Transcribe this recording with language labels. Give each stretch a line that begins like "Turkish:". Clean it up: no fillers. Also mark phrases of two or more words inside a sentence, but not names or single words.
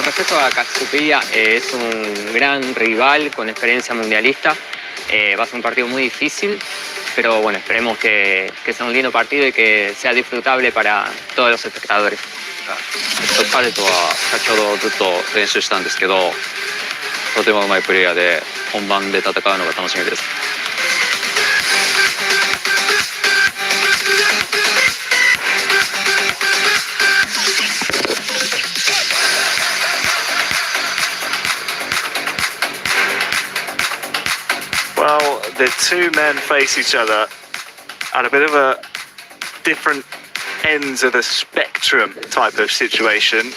Spanish: mucho a Katsupilla, es un gran rival con experiencia mundialista. Va a ser un partido muy difícil, pero bueno, esperemos que sea un lindo partido y que sea disfrutable para todos los espectadores.
Japanese: 彼とは先ほどずっと練習したんですけど、とてもうまいプレイヤーで本番で戦うのが楽しみです。
English: Well, the two men face each other at a bit of a different ends of the spectrum type of situation.